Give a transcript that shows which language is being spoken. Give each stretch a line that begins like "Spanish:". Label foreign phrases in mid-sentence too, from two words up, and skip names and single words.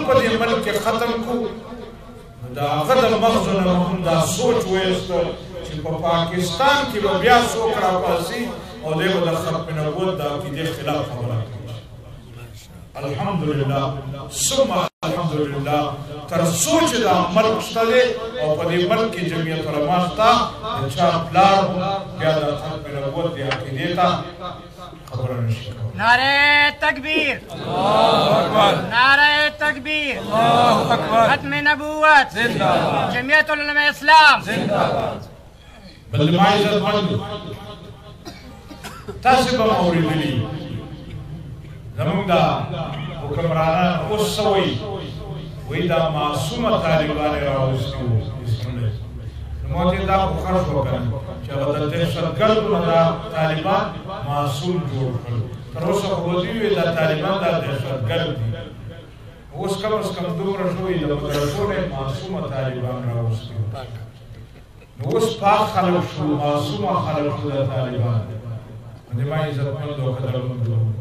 Pashto: په دې ملک کې ختم کړو نو د هغه د مغزو نه هم دا سوچ وایسته چې په پاکستان کې به بیا څوک راپاڅي او دی به د ختم نبوت د عقیدې خلاف خبره کوي
Arabic: الحمدلله ثم الحمدلله
Pashto: تر څو چې دا ملک شته دی او په دې ملک کې جمعیت علما شته د چا پلار بیا د ختم نبوت د عقیدې ته خبره نشي کولی
Urdu: نعرہ تکبیر
Arabic: اللہ اکبر
Urdu: نعرہ تکبیر
Arabic: اللہ اکبر
Urdu: ختم نبوت زندہ باد جمعیت علماء اسلام زندہ باد
Pashto: بلما عزتمند تاسې به مو اورېدلي د زمونږ دا حکمرانان اوس څه وایي وایي دا معصومه طالبان یې راوستي وو ما ته دا خو خرڅ وکړ چې هغه د دهشتګردو نه دا طالبان معصوم جوړ کړل تر اوسه خو دوی وایي دا طالبان دا دهشتګرد دي اوس
Urdu: کم از کم
Pashto: دومره شوي د مدرسو نه معصومه طالبان راوستي نو اوس پاک خلک شو معصومه خلک شو د طالبان د ما عزتمندو او قدرمندو